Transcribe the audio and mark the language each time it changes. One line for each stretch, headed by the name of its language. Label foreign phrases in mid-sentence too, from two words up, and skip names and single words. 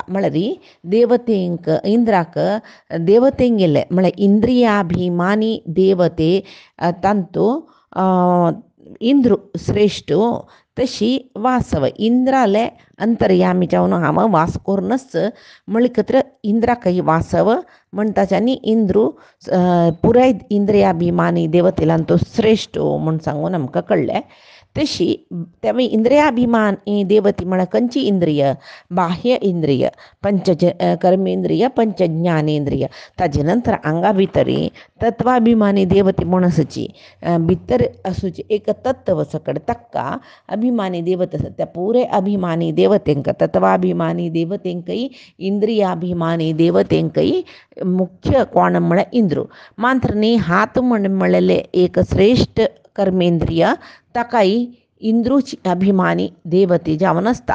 Konkani: म्हळ्यार देवतेंक इंद्राक देवतेंक गेले म्हळ्यार इंद्रियाभिमानी देवते तांतू इंद्र श्रेष्ठ तशी वासव इंद्राले अंतर्यामी जावन हांव वास कोरनच म्हळ्ळे खातीर इंद्राकय वासव म्हणटाचे आनी इंद्रू पुराय इंद्रियाभिमानी देवतेलान तो श्रेष्ठ म्हूण सांगून आमकां कळ्ळें. तशी तेवे इंद्रियाभिमानी देवती म्हळ्यार खंयची इंद्रिय बाह्य इंद्रिय कर्मेंद्रिय पंच ज्ञानेंद्रिय ताजे नंतर आंगा भितरी तत्वाभिमानी देवती म्हूण आसूची भितर आसूची एक तत्व सकड ताका अभिमानी देवता आसा त्या पुरे अभिमानी देवतेंक तत्वाभिमानी देवतेंकय इंद्रियाभिमानी देवतेंकय मुख्य कोण म्हळ्यार इंद्रू मात्र न्ही हात म्हणलेले एक श्रेष्ठ कर्मेंद्रिय ताकाय इंद्रूची अभिमानी देवते जावन आसता.